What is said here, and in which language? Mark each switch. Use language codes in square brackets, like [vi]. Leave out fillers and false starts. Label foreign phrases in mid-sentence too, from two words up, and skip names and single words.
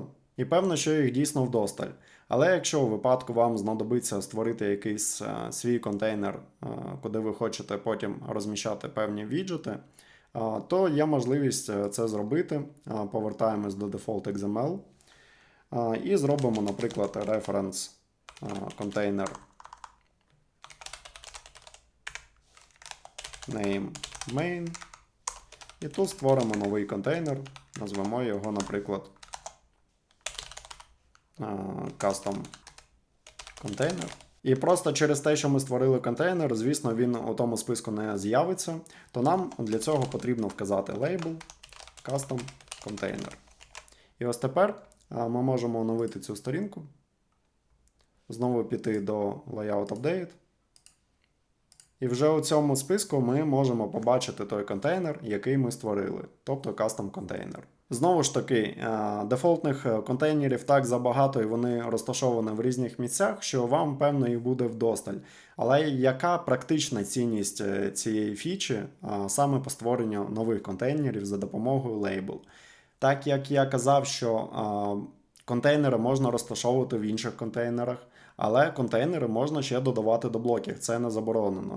[uk] І певно, що їх дійсно вдосталь. Але якщо у випадку вам знадобиться створити якийсь свій контейнер, куди ви хочете потім розміщати певні віджити, то є можливість це зробити. Повертаємось до Default XML і зробимо, наприклад, [en] reference container name main. [uk] І тут створимо новий контейнер, назвемо його, наприклад, [en] custom container. [uk] І просто через те, що ми створили контейнер, звісно, він у тому списку не з'явиться, то нам для цього потрібно вказати [en] label custom container. [uk] І ось тепер ми можемо оновити цю сторінку, знову піти до Layout Update. І вже у цьому списку ми можемо побачити той контейнер, який ми створили, тобто [en] custom container. [uk] Знову ж таки, дефолтних контейнерів так забагато і вони розташовані в різних місцях, що вам, певно, їх буде вдосталь. Але яка практична цінність цієї фічі саме по створенню нових контейнерів за допомогою Label? Так як я казав, що контейнери можна розташовувати в інших контейнерах, але контейнери можна ще додавати до блоків, це не заборонено.